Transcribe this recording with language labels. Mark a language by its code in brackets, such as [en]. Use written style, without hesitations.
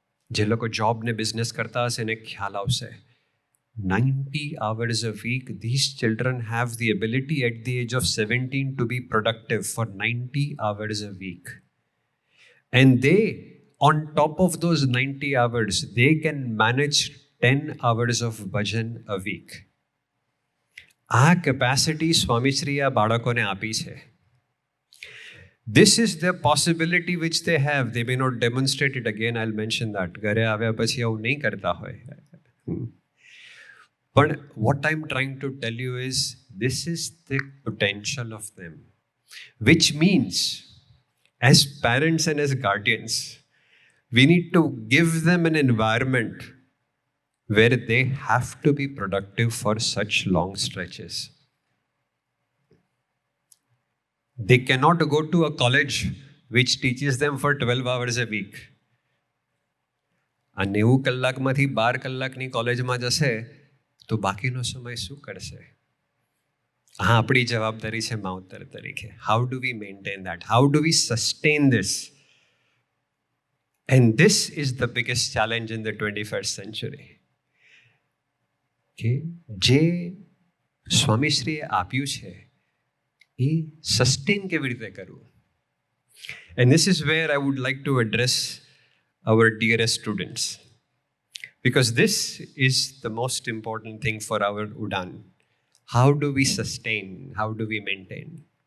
[gu] જે લોકો જોબ ને બિઝનેસ કરતા હશે એને ખ્યાલ આવશે. [en] 90 hours a week, these children have the ability at the age of 17 to be productive for 90 hours a week. And they, on top of those 90 hours, they can manage 10 hours of bhajan a week. [gu] આ capacity સ્વામીશ્રીએ આ બાળકોને આપી છે. [en] This is the possibility which they have. They may not demonstrate it again. I'll mention that. [gu] ઘરે આવ્યા પછી આવું નહીં કરતા હોય. [en] But what I'm trying to tell you is, this is the potential of them. Which means, as parents and as guardians, we need to give them an environment where they have to be productive for such long stretches. They cannot go to a college which teaches them for 12 hours a week. [gu] આ 90 કલાકમાંથી 12 કલાકની કોલેજમાં જશે તો બાકીનો સમય શું કરશે? હા, આપણી જવાબદારી છે માવતર તરીકે. [en] How do we maintain that? How do we sustain this? And this is the biggest challenge in the 21st century. Okay? [gu] જે સ્વામીશ્રીએ આપ્યું છે એ સસ્ટેન કેવી રીતે કરવું? [en] And this is where I would like to address our dearest students. Because this is the most important thing for our Udan. How do we sustain? How do we maintain?